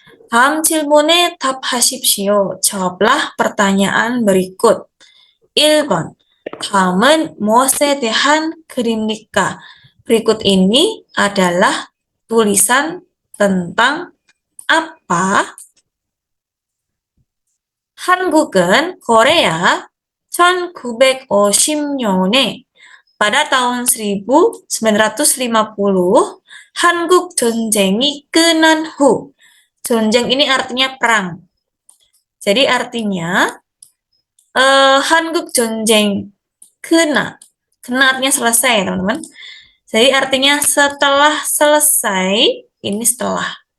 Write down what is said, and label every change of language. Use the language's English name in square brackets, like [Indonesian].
[Korean] 다음 질문에 답하십시오. [Indonesian] jawablah pertanyaan berikut. [Korean] 1번. 다음은 무엇에 대한 글입니까? [Indonesian] Berikut ini adalah tulisan tentang apa? [Korean] 한국은 코레아 1950년에 [Indonesian] pada tahun 1950 [Korean] 한국 전쟁이 끝난 후. [Indonesian] 전쟁 ini artinya perang. Jadi artinya [Korean] 한국 전쟁 [Indonesian] kena artinya selesai teman-teman. Jadi artinya setelah selesai, ini setelah.